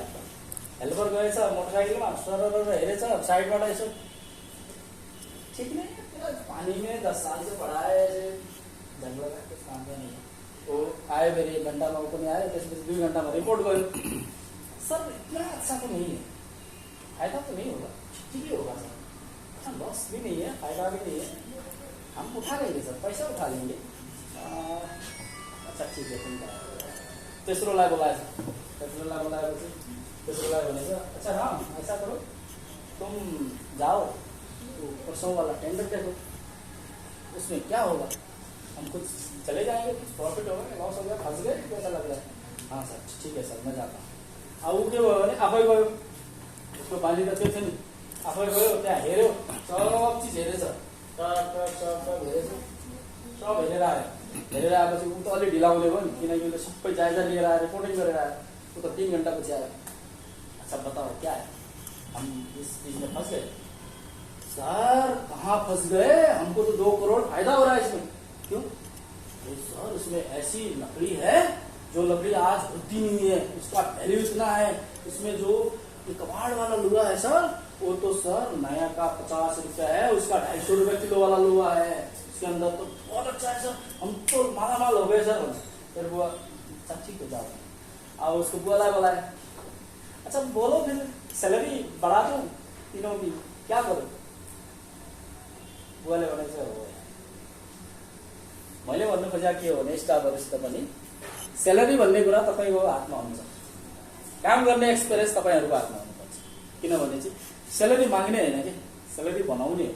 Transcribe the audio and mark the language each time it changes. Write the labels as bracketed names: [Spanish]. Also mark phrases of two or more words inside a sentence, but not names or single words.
[Nepali] हेल्पर गएछ मोटरसाइकलमा सर हेरेछ साइडबाट यसो, [Hindi] ठीक नहीं पानी में 10 साल से पड़ा है, जंग लगा कुछ काम का नहीं है। वो आए मेरे 1 घंटा में ऊपर नहीं आए, 2 घंटा में रिपोर्ट गयो। सर इतना अच्छा तो नहीं है, फायदा तो नहीं होगा, ठीक ही होगा सर, अच्छा लॉस भी नहीं है फायदा भी नहीं है, हम उठा लेंगे सर, पैसा उठा लेंगे। अच्छा ठीक है तुम [Nepali] तेस्रोलाई बोलाएछ, तेस्रोलाई बोलाएपछि तेस्रोलाई भनेछ [Hindi] अच्छा राम ऐसा करो तुम जाओ परसों वाला टेंडर देखो, उसमें क्या होगा, हम कुछ चले जाएंगे, कुछ प्रॉफिट होगा लॉस हो गया, फंस गए कैसा लग रहा है। हाँ सर ठीक है सर मैं जाता हूँ। [Nepali] अब के भयो भने आफै गयो, उसको बाली त त्यो थियो नि, आफै गयो त्यहाँ हेऱ्यो, सब चिज हेरेछ, सब हेरेछ, सब हेरेर आयो। हेरेर आएपछि ऊ त अलि ढिलाउने भयो नि, किनकि उसले सबै जायजा लिएर आएर रिपोर्टिङ गरेर आयो, ऊ त 3 घन्टा पछि आयो। [Hindi] अच्छा बताओ क्या है, हम इस चीज में फंस गए। सर कहाँ फंस गए, हमको तो 2 करोड़ फायदा हो रहा है इसमें। क्यों? तो सर उसमें ऐसी लकड़ी है जो लकड़ी आज होती नहीं है, उसका वैल्यू इतना है, इसमें जो कबाड़ वाला लोहा है सर वो तो सर नया का 50 रुपया है, उसका 250 रुपये किलो वाला लोहा है, उसके अंदर तो बहुत अच्छा है सर, हम तो माला माल हो गए सर। फिर बुआ अच्छा ठीक है जाओ, अब उसको बुआ बोलाए, अच्छा बोलो फिर सैलरी बढ़ा दो तीनों की, क्या करो। [Nepali] बुवाले भनेछ मैले भन्नु खोजेको के हो भने स्टाफहरुसित पनि सैलरी भन्ने कुरा तपाईको हातमा हुन्छ, काम गर्ने एक्सपिरियन्स तपाईहरुको हातमा हुनुपर्छ। किनभने चाहिँ सैलरी माग्ने हैन के, सैलरी बनाउने हो।